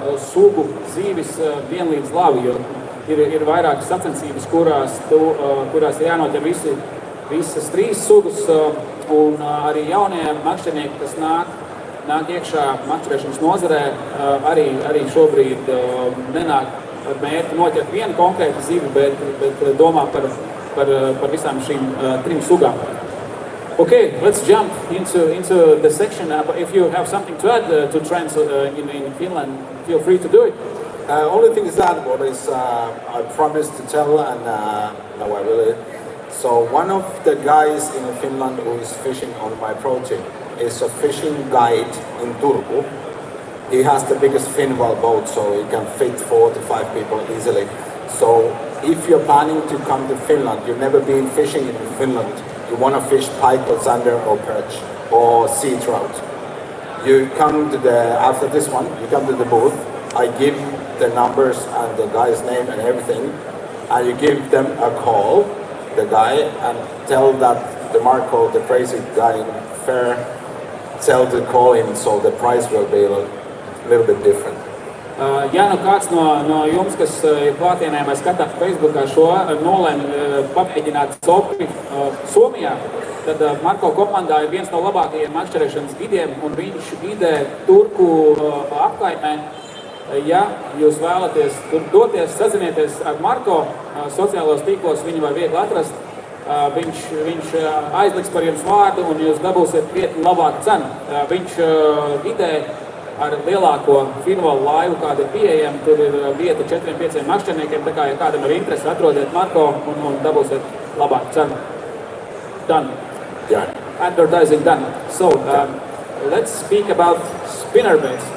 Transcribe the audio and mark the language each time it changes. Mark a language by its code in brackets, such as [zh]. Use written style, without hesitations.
[lv] sugu zīvis vienlīdz labi, jo ir vairākas sacensības, kurās ir jānoķer visas 3 sugas, un arī jaunie makšķernieki, kas nāk iekšā makšķerēšanas nozarē, arī šobrīd nenāk ar mērķi noķert vienu konkrētu zivi, bet domā par visām šīm 3 sugām. [en] Okay, let's jump into the section. If you have something to add to trends in Finland, feel free to do it. Only thing is that what is I promised to tell, and no, I really. So one of the guys in Finland who is fishing on my project is a fishing guide in Turku. He has the biggest fin wall boat, so he can fit 4 to 5 people easily. So if you're planning to come to Finland, you've never been fishing in Finland, you want to fish pike or zander or perch or sea trout, you come to after this one, you come to the booth. I give the numbers and the guy's name and everything, and you give them a call, the guy, and tell that the Marko, the crazy guy in fair, tell to call him, so the price will be a little bit different. [lv] Ja nu kāds no jums, kas ir klātienē vai skatās Facebookā šo nolēma pamēģināt copi Somijā, tad Marko komandā ir viens no labākajiem makšķerēšanas gidiem, un viņš gidē Turku apkaimē. Ja jūs vēlaties tur doties, sazinieties ar Marko, sociālos tīklos viņu var viegli atrast, viņš aizliks par jums vārdu un jūs dabūsiet krietni labāku cenu. Viņš gidē ar lielāko finvalu laivu, kāda ir pieejama, tur ir vieta 4-5 makšķerniekiem, tā kā, ja kādam ir interesi, atrodiet Marko un dabūsiet labāku cenu. [en] Done. Yeah. Advertising done. So, let's speak about spinnerbaits.